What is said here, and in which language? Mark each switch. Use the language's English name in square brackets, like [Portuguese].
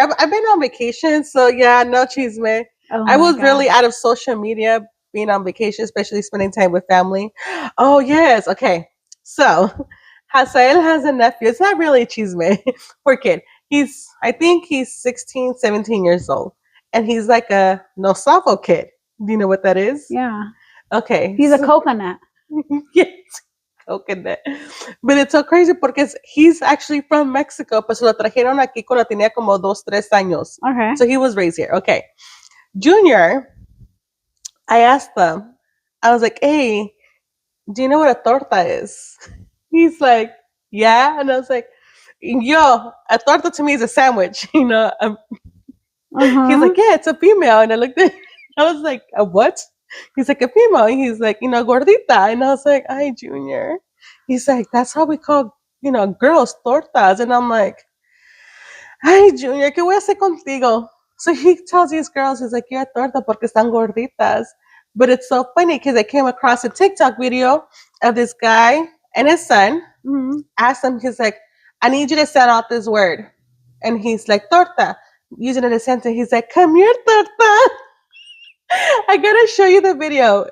[English] I've been on vacation, so yeah, no cheeseman. I was really out of social media being on vacation, especially spending time with family. Oh, yes. Okay. So, Hasael has a nephew. It's not really a cheeseman. Poor kid. I think he's 16, 17 years old. And he's like a Nosavo kid. Do you know what that is? Yeah. Okay. He's a coconut. Yes. coconut. But it's so crazy because he's actually from Mexico, [Spanish] pues lo trajeron aquí cuando tenía como 2, 3 años. [English] Okay. So he was raised here. Okay. Junior, I asked them, I was like, hey, do you know what a torta is? He's like, yeah. And I was like, yo, a torta to me is a sandwich, you know. He's like, yeah, it's a female. And I looked at I was like, a what? He's like, a female. And he's like, gordita. And I was like, ay, Junior. He's like, that's how we call, girls tortas. And I'm like, ay, Junior, [Spanish] ¿qué voy a hacer contigo? [English] So he tells these girls, he's like, you're a torta [Spanish] porque están gorditas. [English] But it's so funny because I came across a TikTok video of this guy and his son. Asked him, he's like, I need you to sound out this word. And he's like, torta. Using it in a sentence, he's like, come here, torta. I gotta show you the video.